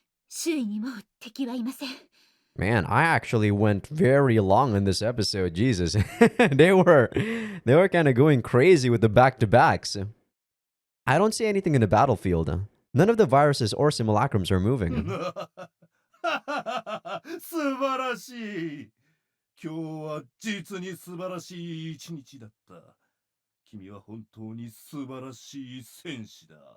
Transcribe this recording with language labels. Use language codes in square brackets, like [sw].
[ja] 周囲にもう敵はいません。 [en] Man, I actually went very long in this episode. Jesus, they were kind of going crazy with the back-to-backs. I don't see anything in the battlefield. None of the viruses or simulacrums are moving. [ja] 素晴らしい。今日は実に素晴らしい一日だった。君は本当に素晴らしい戦士だ。